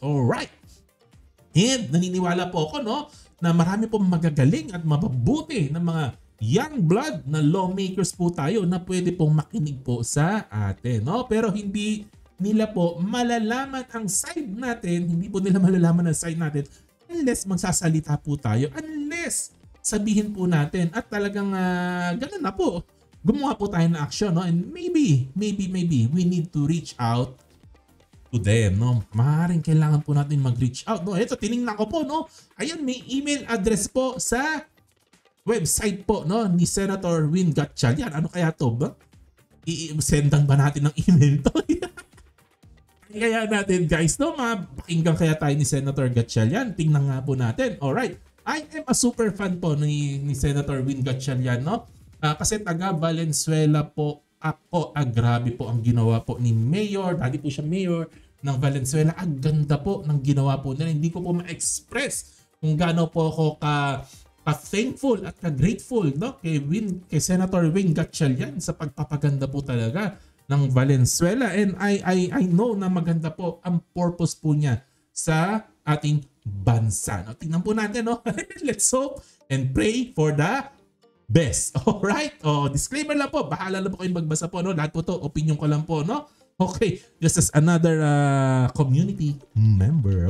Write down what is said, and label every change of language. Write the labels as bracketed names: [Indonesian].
[Filipino] Alright. And naniniwala po ako, no, na marami po magagaling at mababuti ng mga young blood na lawmakers po tayo na pwede pong makinig po sa atin. No? Pero hindi nila po malalaman ang side natin. Hindi po nila malalaman ang side natin unless magsasalita po tayo. Unless sabihin po natin at talagang ganun na po. Gumawa po tayo ng action, no? [English] And maybe we need to reach out to them, no? [Filipino] Maaaring kailangan po natin mag-reach out, no? Ito, tinignan ko po, no? Ayan, may email address po sa website po, no, ni Senator Win Gatchalian. Ano kaya to ba? I-sendan ba natin ng email to? Kaya natin, guys, no? Mapakinggan kaya tayo ni Senator Gatchalian. Tingnan nga po natin. Alright. [English] I am a super fan po ni Senator Win Gatchalian, no? [Filipino] Kasi taga Valenzuela po ako. Grabe po ang ginawa po ni Mayor. Dati po siya Mayor ng Valenzuela. Ang ganda po ng ginawa po nila. Hindi ko po ma-express kung gaano po ako ka-thankful at ka-grateful, no? Kay Senator Win Gatchalian sa pagpapaganda po talaga ng Valenzuela. [English] And I know [Filipino] na maganda po ang purpose po niya sa ating bansa. No? Tingnan po natin, no? [English] Let's hope and pray for the best. [Filipino] Alright? Disclaimer lang po. Bahala lang po kayong magbasa po. No? Lahat po to, opinion ko lang po. No? Okay. [English] Just as another community member.